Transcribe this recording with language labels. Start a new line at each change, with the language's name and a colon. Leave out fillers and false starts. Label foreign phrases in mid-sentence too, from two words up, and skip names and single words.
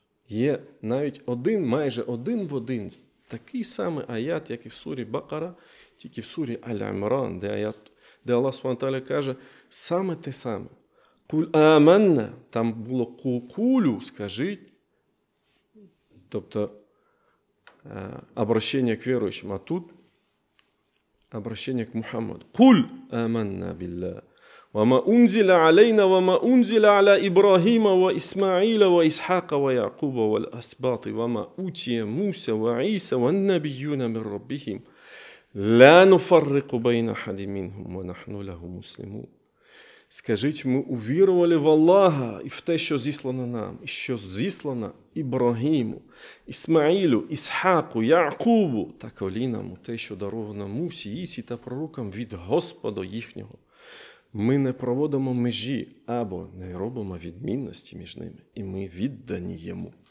Ukrainian: Є навіть майже один в один такий самий аят, як і в сурі Бакара, тільки в сурі Аль-Імран, де Аллах Субхану ва Тааля каже саме те саме.
Arabic: قل آمنا,
Ukrainian: там було кулю, скажіть, тобто
Russian: обращення к
Ukrainian: віруючим, а тут
Russian: обращение к
Ukrainian: Мухаммаду.
Arabic: «قل آمنا بالله وما أنزل علينا وما أنزل على إبراهيم, وإسماعيل وإسحاق ويعقوب والأسباط وما أوتي موسى وعيسى والنبيون من ربهم لا نفرق بين أحد منهم ونحن له مسلمون».
Ukrainian: Скажіть, ми увірували в Аллаха і в те, що зіслано нам, і що зіслано Ібрагіму, Ісмаїлу, Ісхаку, Яъкубу та колінам у те, що даровано Мусі, Ісі та пророкам від Господа їхнього. Ми не проводимо межі або не робимо відмінності між ними, і ми віддані йому.